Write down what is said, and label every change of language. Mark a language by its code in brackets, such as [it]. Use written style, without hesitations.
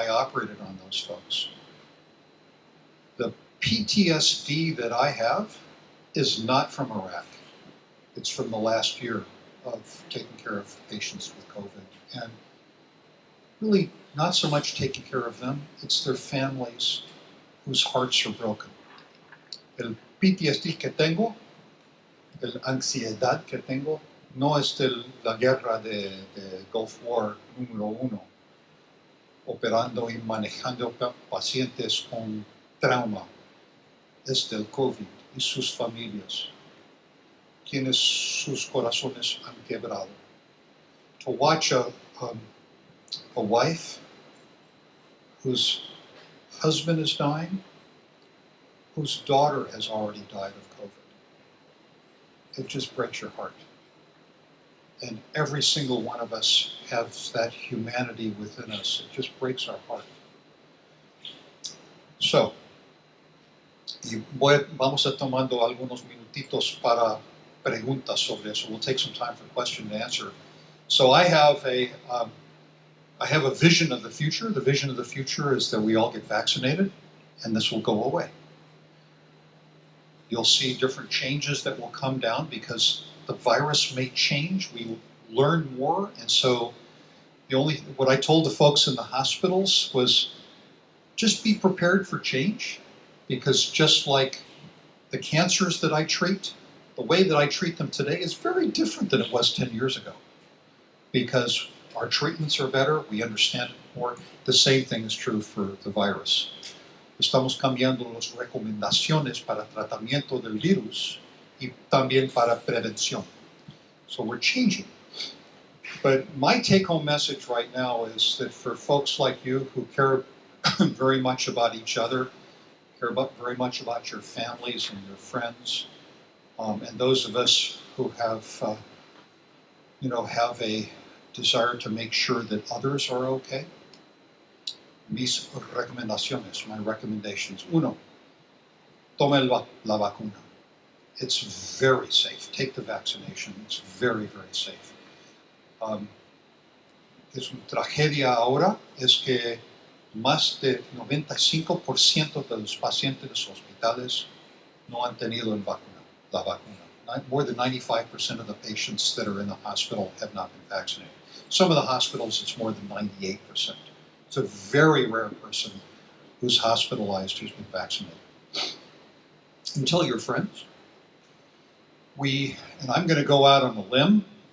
[en] I operated on those folks. The PTSD that I have is not from Iraq. It's from the last year of taking care of patients with COVID. And really not so much taking care of them, it's their families whose hearts are broken. [es] El PTSD que tengo, la ansiedad que tengo, no es de la guerra de Gulf War número 1, operando y manejando pacientes con trauma. Es del COVID y sus familias, quienes sus corazones han quebrado. [en] To watch a wife whose husband is dying, whose daughter has already died of COVID, it just breaks your heart. And every single one of us has that humanity within us. It just breaks our heart. [es] So, vamos a tomando algunos minutitos para preguntas sobre eso. [en] We'll take some time for question and answer. So I have a vision of the future. The vision of the future is that we all get vaccinated, and this will go away. You'll see different changes that will come down because the virus may change. We learn more, and so what I told the folks in the hospitals was just be prepared for change, because just like the cancers that I treat, the way that I treat them today is very different than it was 10 years ago, because Our treatments are better, we understand it more. The same thing is true for the virus. [es] Estamos cambiando las recomendaciones para tratamiento del virus y también para prevención. [en] So we're changing. But my take-home message right now is that for folks like you who care very much about each other, care very much about your families and your friends, and those of us who have, have a desire to make sure that others are okay. [es] Mis recomendaciones, [en] my recommendations. [es] Uno, tome la vacuna. [en] It's very safe. Take the vaccination. It's very, very safe. [es] Es una tragedia ahora es que más del 95% de los pacientes de los hospitales no han tenido la vacuna. [en] More than 95% of the patients that are in the hospital have not been vaccinated. Some of the hospitals, it's more than 98%. It's a very rare person who's hospitalized who's been vaccinated. And tell your friends. And I'm going to go out on a limb.